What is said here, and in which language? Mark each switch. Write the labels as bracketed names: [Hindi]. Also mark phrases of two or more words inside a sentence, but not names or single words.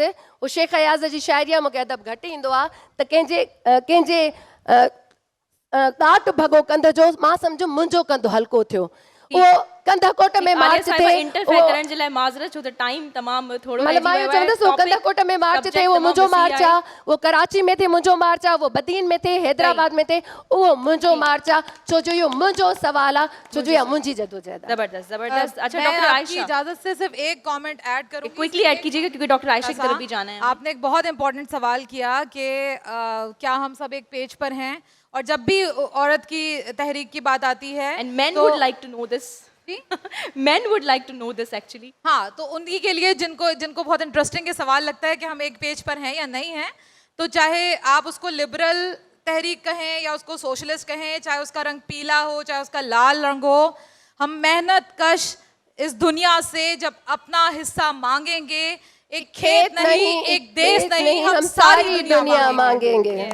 [Sindhi] उहो शेख अयाज़ जी शाइरी आहे, मूंखे अदब घटि ईंदो आहे, त कंहिंजे काट भॻो कंध जो, मां सम्झो मुंहिंजो कंध हल्को थियो। उहो कंध कोट में मार्च थे, इंटरफेयर करण जे लाइ माज़रत, छो त टाइम तमामु थोरो मतलब मां इहो चवंदसि उहो कंध कोट में मार्च थे, उहो मुंहिंजो मार्च आहे, उहो कराची में थे मुंहिंजो मार्च आहे, उहो बदीन में थे, हैदराबाद में थे, उहो मुंहिंजो मार्च आहे, छो जो इहो मुंहिंजो सवाल आहे, छो जो इहा मुंहिंजी जदोजहद आहे। [Urdu] زبردست زبردست۔ اچھا, मैं डॉक्टर आपकी आयशा اجازت سے صرف ایک کمنٹ ایڈ کروں گی. کوئکلی ایڈ کیجیے گا کیونکہ ڈاکٹر عائشہ کی طرف بھی جانا ہے. آپ نے ایک بہت امپورٹنٹ سوال کیا کہ کیا ہم سب ایک پیج پر ہیں، اور جب بھی عورت کی تحریک کی بات آتی ہے, [English] and men would like to know this, men would like to know this actually। [Urdu] ہاں، تو انہیں کے لیے جن کو بہت انٹرسٹنگ یہ سوال لگتا ہے کہ ہم ایک پیج پر ہیں یا نہیں ہیں، تو چاہے آپ اس کو لبرل تحریک کہیں یا اس کو سوشلسٹ کہیں، چاہے اس کا رنگ پیلا ہو چاہے اس کا لال رنگ ہو، ہم محنت کش اس دنیا سے جب اپنا حصہ مانگیں گے، ایک کھیت نہیں، ایک دیش نہیں، ہم ساری دنیا مانگیں گے.